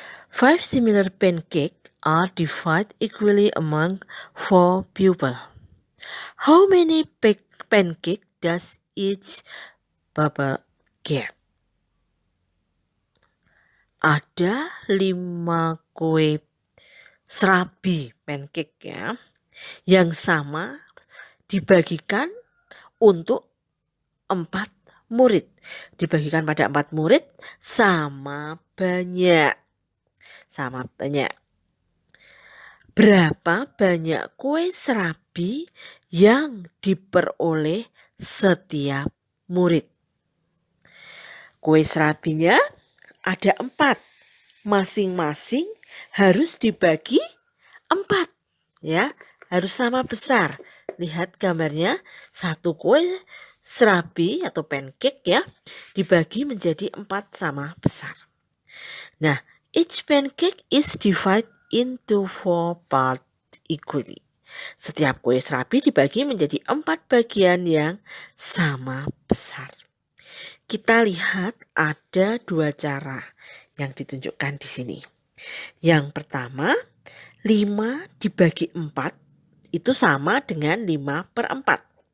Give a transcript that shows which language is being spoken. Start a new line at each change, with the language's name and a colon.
English: 5 similar pancakes are divided equally among 4 people. How many pancakes does each bubble get?
Indonesian: Ada 5 kue serabi pancake ya, yang sama dibagikan untuk 4 murid. Dibagikan pada 4 murid sama banyak. Berapa banyak kue serabi yang diperoleh setiap murid? Kue serabinya ada 4. Masing-masing harus dibagi 4. Ya, harus sama besar. Lihat gambarnya, satu kue serabi atau pancake ya, dibagi menjadi 4 sama besar.
English: Nah, each pancake is divided into 4 parts equally.
Indonesian: Setiap kue serabi dibagi menjadi 4 bagian yang sama besar. Kita lihat ada 2 cara yang ditunjukkan di sini. Yang pertama, 5 dibagi 4 itu sama dengan 5/4.